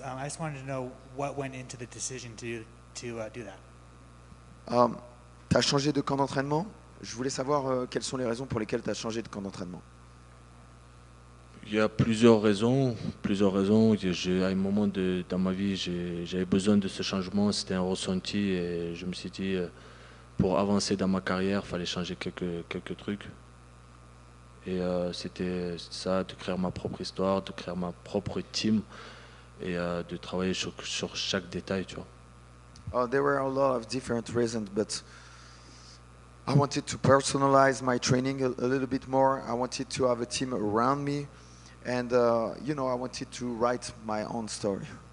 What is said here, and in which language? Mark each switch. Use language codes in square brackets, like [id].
[en] I just wanted to know what went into the decision to do that. [fr] Tu as changé de camp d'entraînement. Je voulais savoir quelles sont les raisons pour lesquelles tu as changé de camp d'entraînement. Il y a plusieurs raisons. À un moment dans ma vie, j'avais besoin de ce changement. C'était un ressenti et je me suis dit, pour avancer dans ma carrière, il fallait changer quelques trucs. Et c'était ça, de créer ma propre histoire, de créer ma propre team et de travailler sur chaque détail, tu vois. [en] There were a lot of different reasons, but I wanted to personalize my training a little bit more. I wanted to have a team around me, and I wanted to write my own story.